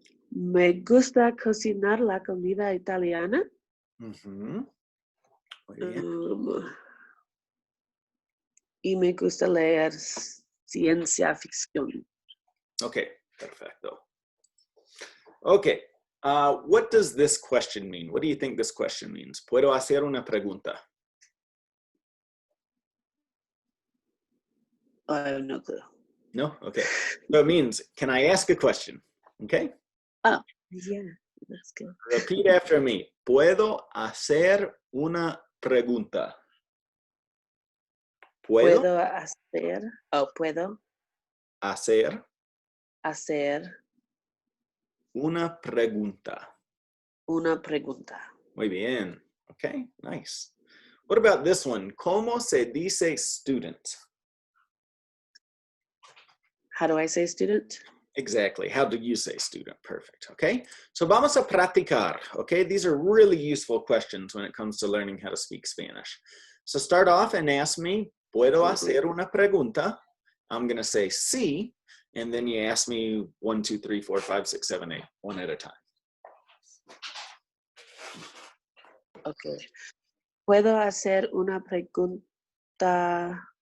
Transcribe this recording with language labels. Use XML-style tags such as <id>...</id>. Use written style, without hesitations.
<es>Me gusta cocinar la comida italiana. Muy bien. Y me gusta leer ciencia ficción. Okay, perfecto. Okay,</es> <en>What does this question mean? What do you think this question means?</en> <es>Puedo hacer una pregunta.</es> <en>I have no clue. No? Okay. So it means, can I ask a question? Okay? Oh, yeah, that's good. Repeat after me.</en> <es>Puedo hacer una pregunta. Puedo hacer hacer una pregunta. una pregunta. Muy bien.</es> <en>Okay, nice. What about this one?</en> <es>¿Cómo se dice student?</es> <en>How do I say student? Exactly. How do you say student? Perfect. Okay. So</en> <es>vamos a practicar.</es> <en>Okay. These are really useful questions when it comes to learning how to speak Spanish. So start off and ask me,</en> <es>¿puedo hacer una pregunta?</es> <en>I'm going to say sí. And then you ask me 1, 2, 3, 4, 5, 6, 7, 8, one at a time. Okay.</en> <es>¿Puedo hacer una pregunta?</es>